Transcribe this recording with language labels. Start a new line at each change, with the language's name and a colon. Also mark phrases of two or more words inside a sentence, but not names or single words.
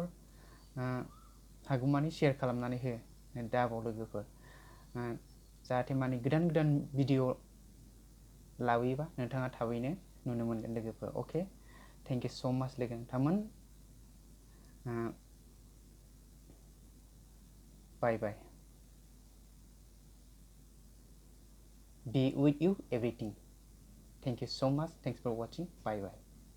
Bodo: हागौमानि शेयार खालामनानै हो दाबाव लोगोफोर, जाहाथे माने गोदान भिडिअ लाबोयोबा नोंथाङा थाबैनो नुनो मोनगोन लोगोफोर.
English: Okay, thank you so much
Bodo: लोगो नोंथांमोन.
English: Bye bye. Be with you everything. Thank you so much. Thanks for watching. Bye bye.